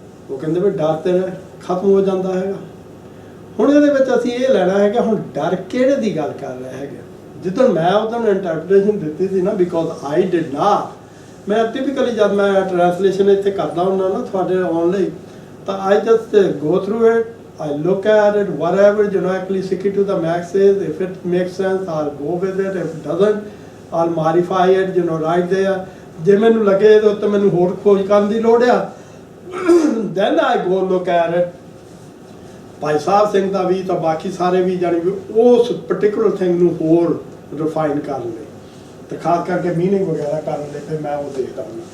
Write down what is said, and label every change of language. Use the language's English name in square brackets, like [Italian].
[Punjabi] ਉਹ ਕਹਿੰਦੇ ਵੀ ਡਰ ਤੇ ਖਤਮ ਹੋ ਜਾਂਦਾ ਹੈਗਾ। ਹੁਣ ਇਹਦੇ ਵਿੱਚ ਅਸੀਂ ਇਹ ਲੈਣਾ ਹੈ ਕਿ ਹੁਣ ਡਰ ਕਿਹੜੇ ਦੀ ਗੱਲ ਕਰ ਰਹੇ ਹੈਗੇ। ਜਿੱਦਣ ਮੈਂ ਉਦੋਂ ਇੰਟਰਪ੍ਰੀਟੇਸ਼ਨ ਦਿੱਤੀ ਸੀ ਨਾ, [English] because I did not, [Punjabi] ਮੈਂ ਟਿਪੀਕਲੀ ਜਦ ਮੈਂ ਟ੍ਰਾਂਸਲੇਸ਼ਨ ਇੱਥੇ ਕਰਦਾ ਹੁੰਦਾ ਨਾ ਤੁਹਾਡੇ ਆਉਣ ਲਈ, ਤਾਂ [English] I just go through it, I look at it, whatever genetically stick it to the max is. If it makes sense, I'll go with it. If it doesn't, I'll modify it, right there. [Punjabi] ਜੇ ਮੈਨੂੰ ਲੱਗੇ ਤਾਂ ਉੱਤੇ ਮੈਨੂੰ ਹੋਰ ਖੋਜ ਕਰਨ ਦੀ ਲੋੜ ਆ, [English] then I go look at it. [Punjabi] Bhai Sahib Singh ਦਾ ਵੀ ਤਾਂ ਬਾਕੀ ਸਾਰੇ ਵੀ ਜਾਣੀ ਵੀ ਉਸ ਪਰਟੀਕੂਲਰ ਥਿੰਗ ਨੂੰ ਹੋਰ ਰਿਫਾਈਨ ਕਰਨ ਲਈ ਤੇ ਖਾਸ ਕਰਕੇ ਮੀਨਿੰਗ ਵਗੈਰਾ ਕਰਨ ਲਈ ਫਿਰ ਮੈਂ ਉਹ ਦੇਖਦਾ ਹਾਂ।